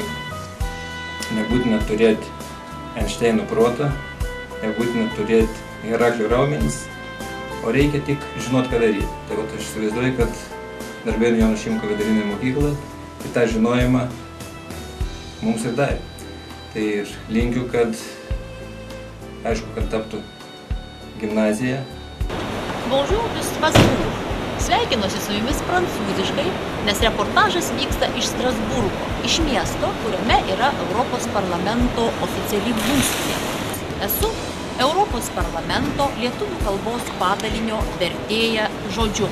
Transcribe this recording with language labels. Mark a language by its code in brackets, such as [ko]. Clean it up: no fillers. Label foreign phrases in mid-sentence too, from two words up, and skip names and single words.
[lt] Nebūtina turėti Einšteino protą, nebūtina turėti Heraklio raumenis, o reikia tik žinoti, ką daryti. Tai aš įsivaizduoju, kad Darbėnų Jono Šimko vidurinė mokykla tai tą žinojimą mums ir davė. Tai ir linkiu, kad aišku, kad taptų gimnazija. [fr] Bonjour de Strasbourg. [lt] Sveikinuosi su jumis prancūziškai, nes reportažas vyksta iš Strasburgo, iš miesto, kuriame yra Europos parlamento oficiali būstinė. Esu Europos parlamento lietuvių kalbos padalinio vertėja žodžiu.